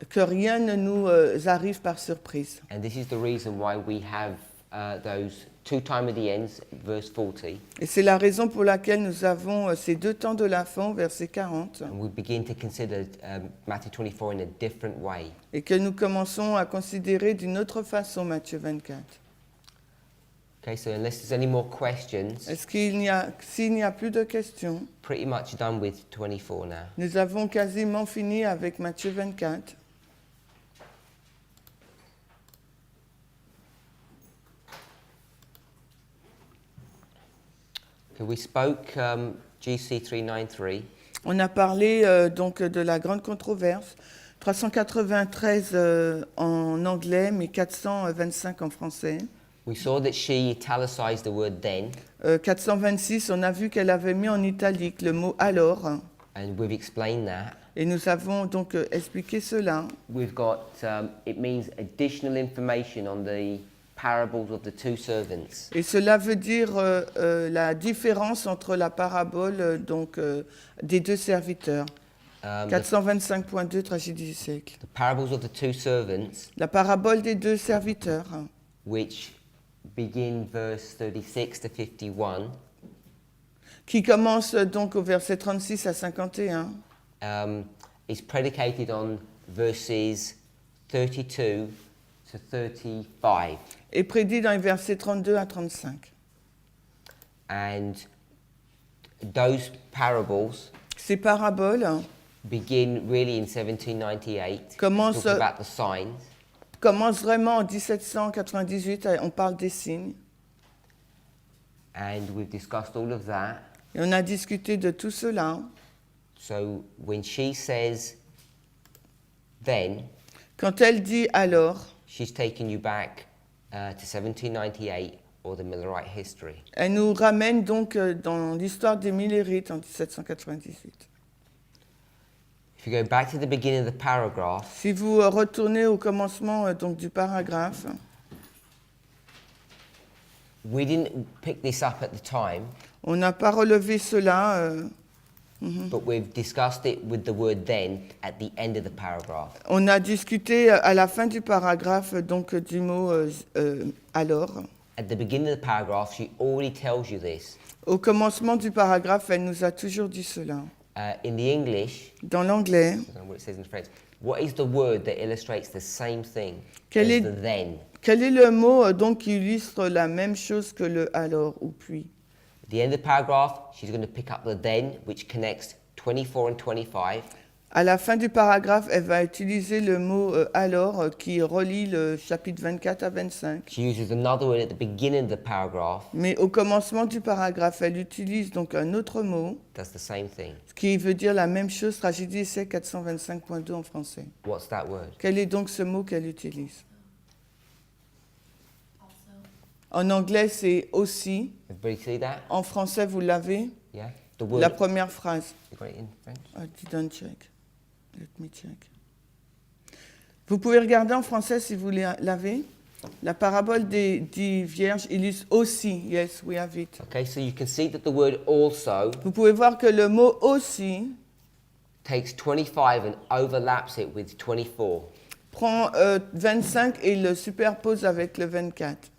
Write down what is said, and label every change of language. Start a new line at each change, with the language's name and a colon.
French: que rien ne nous arrive par surprise.
English: And this is the reason why we have those 2 time of the ends, verse 40,
French: Et c'est la raison pour laquelle nous avons ces 2 temps de la fin, verset 40,
English: and we begin to consider Matthew 24 in a different way.
French: et que nous commençons à considérer d'une autre façon Matthieu 24.
English: Okay, so unless there's any more questions,
French: S'il n'y a plus de questions,
English: pretty much done with 24 now.
French: nous avons quasiment fini avec Matthieu 24.
English: Okay, we spoke GC 393.
French: On a parlé donc de la grande controverse, 393 en anglais, mais 425 en français.
English: We saw that she italicized the word then,
French: 426, on a vu qu'elle avait mis en italique le mot alors,
English: and we've explained that.
French: et nous avons donc expliqué cela.
English: We've got, it means additional information on the parables of the 2 servants.
French: Et cela veut dire la différence entre la parabole des 2 serviteurs.
English: The
French: 425.2, tragédie du siècle.
English: parables of the 2 servants,
French: La parabole des 2 serviteurs,
English: which begin verse 36 to 51,
French: qui commence donc au verset 36 à 51,
English: is predicated on verses 32 to 35.
French: est prédit dans les versets 32 à 35.
English: And those parables
French: Ces paraboles
English: begin really in 1798,
French: Commence-
English: talking about the signs.
French: commencent vraiment en 1798, on parle des signes,
English: And we've discussed all of that.
French: et on a discuté de tout cela.
English: So when she says then,
French: Quand elle dit alors,
English: she's taking you back to 1798 or the Millerite history.
French: elle nous ramène donc dans l'histoire des Millérites en 1798.
English: If you go back to the beginning of the paragraph,
French: Si vous retournez au commencement donc du paragraphe,
English: we didn't pick this up at the time,
French: on n'a pas relevé cela,
English: but we've discussed it with the word then at the end of the paragraph.
French: on a discuté à la fin du paragraphe donc du mot alors.
English: At the beginning of the paragraph, she already tells you this.
French: Au commencement du paragraphe, elle nous a toujours dit cela.
English: In the English,
French: Dans l'anglais,
English: I don't know what it says in French, what is the word that illustrates the same thing
French: Quel
English: as
French: est-
English: the then?
French: quel est le mot donc qui illustre la même chose que le alors ou puis?
English: At the end of the paragraph, she's going to pick up the then, which connects 24 and 25.
French: À la fin du paragraphe, elle va utiliser le mot alors qui relie le chapitre 24 à 25.
English: She uses another word at the beginning of the paragraph.
French: Mais au commencement du paragraphe, elle utilise donc un autre mot
English: Does the same thing.
French: qui veut dire la même chose, tragédie essai 425.2 en français.
English: What's that word?
French: Quel est donc ce mot qu'elle utilise? En anglais, c'est aussi.
English: Everybody see that?
French: En français, vous l'avez?
English: Yeah. The word.
French: La première phrase.
English: You got it in French? I didn't check. Let me check.
French: Vous pouvez regarder en français si vous l'avez. La parabole des 10 vierges illustre aussi.
English: Yes, we have it. Okay, so you can see that the word also
French: Vous pouvez voir que le mot aussi
English: takes 25 and overlaps it with 24.
French: prend 25 et le superpose avec le 24.